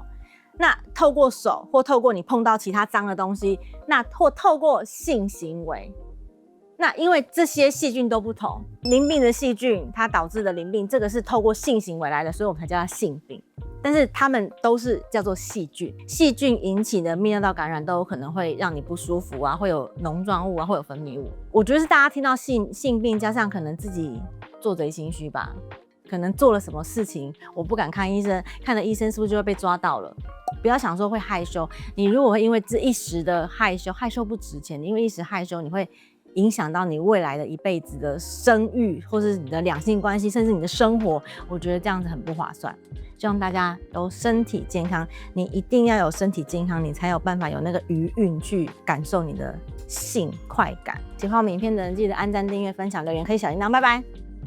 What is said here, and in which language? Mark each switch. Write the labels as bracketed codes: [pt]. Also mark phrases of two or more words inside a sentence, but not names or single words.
[zh] 那透過手或透過你碰到其他髒的東西，那或透過性行為，那因為這些細菌都不同，淋病的細菌它導致的淋病，這個是透過性行為來的，所以我們才叫它性病。但是它們都是叫做細菌，細菌引起的泌尿道感染都有可能會讓你不舒服啊，會有膿狀物啊，會有分泌物。我覺得是大家聽到性病，加上可能自己做賊心虛吧，可能做了什麼事情，我不敢看醫生，看了醫生是不是就會被抓到了？不要想說會害羞，你如果会因為這一時的害羞不值錢，因為一時害羞，你會影響到你未來的一輩子的生育，或是你的两性關係，甚至你的生活。我覺得這樣子很不划算。希望大家都身體健康，你一定要有身體健康，你才有辦法有那個余韻去感受你的性快感。喜歡我們影片的人，記得按讚、訂閱、分享、留言，可以小鈴鐺，拜拜。